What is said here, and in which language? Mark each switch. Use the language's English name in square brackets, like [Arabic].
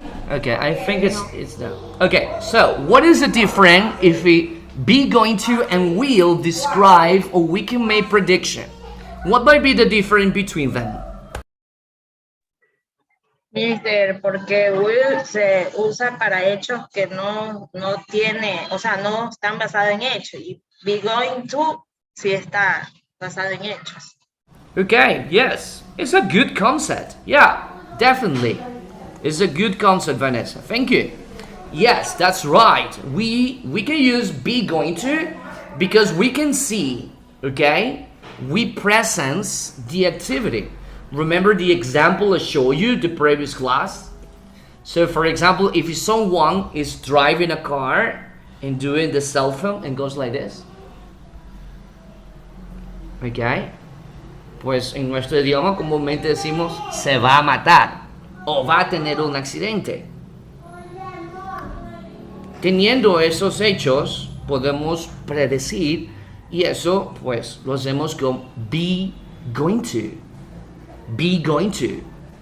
[English] Okay, I think it's that. Okay, so what is the difference if we be going to and will describe or we can make prediction? What might be the difference between them? [Spanish] Mister, porque will se usa para hechos que no tiene, o sea, no están basados en hechos. Y be going to sí está basado en hechos. [English] Okay, yes, it's a good concept. Yeah, definitely. It's a good concept, Vanessa. Thank you. Yes, that's right. We can use be going to because we can see, okay? We presence the activity. Remember the example I showed you the previous class? So for example, if someone is driving a car and doing the cell phone and goes like this, okay? [Spanish] Pues en nuestro idioma comúnmente decimos se va a matar o va a tener un accidente. Teniendo esos hechos, podemos predecir y eso pues lo hacemos con be going to. Be going to.